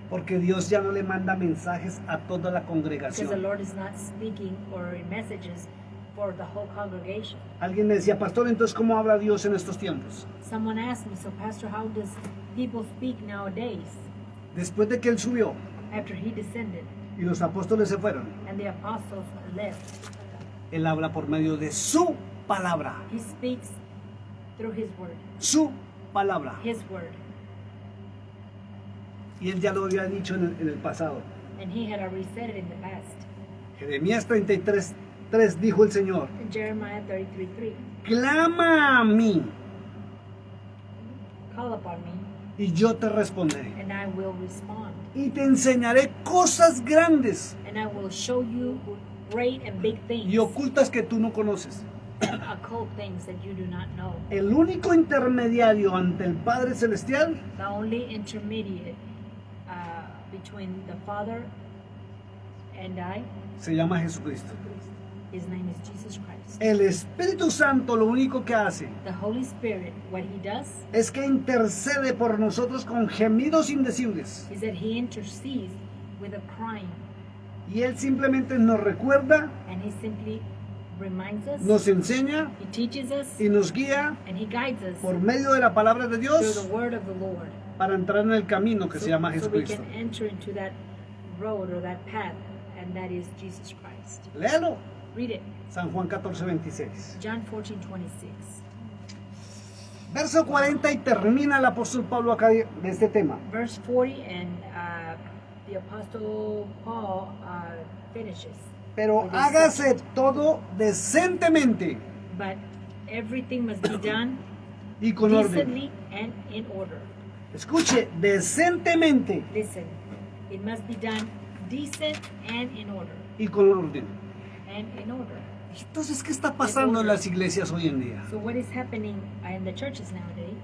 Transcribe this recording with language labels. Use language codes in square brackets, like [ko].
[es] Porque Dios ya no le manda mensajes a toda la [en] Because the [es] congregación. [en] Lord is not speaking or in messages for the whole congregation. [es] Alguien me decía, pastor, entonces ¿cómo habla Dios en estos tiempos? [en] Someone asked me, so Pastor, how does people speak nowadays [es] Después de que Él subió [en] after He descended [es] y los apóstoles se fueron, [en] and the apostles left? [es] Él habla por medio de su palabra. [en] He speaks through His word. [es] Su palabra. [en] His word. [es] Y Él ya lo había dicho en el pasado. [en] And he had already said it in the past. [es] Jeremías 33:3 dijo el Señor, [en] In Jeremiah 33:3, [es] clama a mí [en] call upon me, [es] y yo te responderé. [en] and I will respond. [es] Y te enseñaré cosas grandes [en] And I will show you great and big things, [es] y ocultas que tú no conoces. [en] occult things that you do not know. [es] El único intermediario ante el Padre Celestial [en] The only intermediate between the Father and I, [es] se llama Jesucristo. [en] his name is Jesus Christ. [es] El Espíritu Santo lo único que hace [en] The Holy Spirit, what he does [es] es que intercede por nosotros con gemidos indecibles. [en] is that he intercedes with a crying, [es] Y Él simplemente nos recuerda, [en] and he simply reminds us, [es] nos enseña [en] he teaches us, [es] y nos guía [en] and he guides us [es] por medio de la palabra de [en] through [es] Dios [en] the word of the Lord. [es] para entrar en el camino que se llama [en] So we [es] Jesucristo. [en] can enter into that road or that path, and that is Jesus Christ. [es] Léalo. [en] Read it. [es] San Juan 14:26. [en] John 14:26. [es] Verso 40 y termina el apóstol Pablo acá de este tema. [en] Verse 40, and the Apostle Paul finishes. [es] Pero [en] with this [es] hágase todo decentemente [en] But everything must be done [es] y con orden. [en] decently and in order. [es] Escuche, decentemente [en] Listen, it must be done decent and in order. [es] y con orden. [en] And in order. [es] Entonces, ¿qué está pasando en las iglesias hoy en día? [en] So what is happening in the churches nowadays?